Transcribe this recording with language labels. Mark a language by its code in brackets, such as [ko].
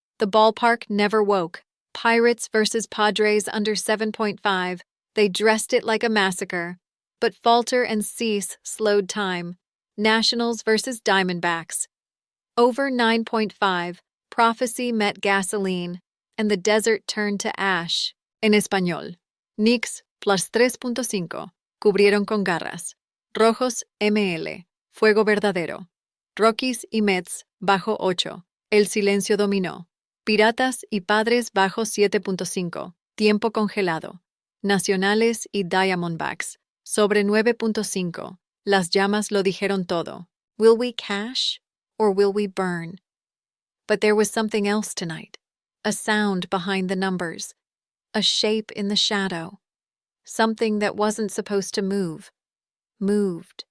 [en] The ballpark never woke. Pirates versus Padres under 7.5, they dressed it like a massacre. But Falter and Cease slowed time. Nationals versus Diamondbacks. Over 9.5, prophecy met gasoline, and the desert turned to ash. [es] En español, Knicks plus 3.5, cubrieron con garras. Rojos ML, fuego verdadero. Rockies y Mets bajo 8, el silencio dominó. Piratas y Padres bajo 7.5, tiempo congelado. Nacionales y Diamondbacks, sobre 9.5. Las llamas lo dijeron todo. [en] Will we cash or will we burn? But there was something else tonight. A sound behind the numbers. A shape in the shadow. Something that wasn't supposed to move. Moved.